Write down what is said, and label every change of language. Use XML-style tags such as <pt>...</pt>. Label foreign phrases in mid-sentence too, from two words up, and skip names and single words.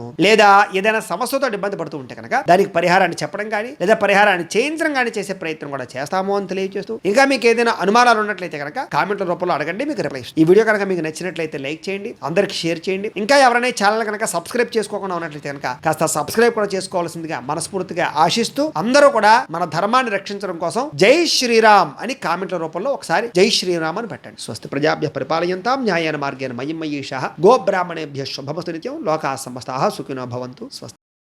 <te>లేదా ఏదైనా సమస్యతో ఇబ్బంది పడుతూ ఉంటే కనుక దానికి పరిహారాన్ని చెప్పడం కానీ, లేదా పరిహారాన్ని చేయించడం కానీ చేసే ప్రయత్నం కూడా చేస్తాము అని తెలియజేస్తూ, ఇంకా మీకు ఏదైనా అనుమానాలు ఉన్నట్లయితే కనుక కామెంట్ల రూపంలో అడగండి, మీకు రిప్లై ఇస్తాం. ఈ వీడియో కనుక మీకు నచ్చినట్లయితే లైక్ చేయండి, అందరికి షేర్ చేయండి. ఇంకా ఎవరైనా ఛానల్ కనుక సబ్స్క్రైబ్ చేసుకోకుండా ఉన్నట్లయితే కనుక కాస్త సబ్స్క్రైబ్ కూడా చేసుకోవాల్సిందిగా మనస్ఫూర్తిగా ఆశిస్తూ, అందరూ కూడా మన ధర్మాన్ని రక్షించడం కోసం జై శ్రీరామ్ అని కామెంట్ల రూపంలో ఒకసారి జై శ్రీరామ్ అని పెట్టండి.</te> <sa>స్వస్తి ప్రజాభ్య పరిపాలయంతాం న్యాయేన మార్గేణ మహిం మహీషః గో బ్రాహ్మణేభ్య శుభమస్తు నిత్యం లోకాః సమస్తాః సుఖినో భవంతు. స్వస్తి.</sa>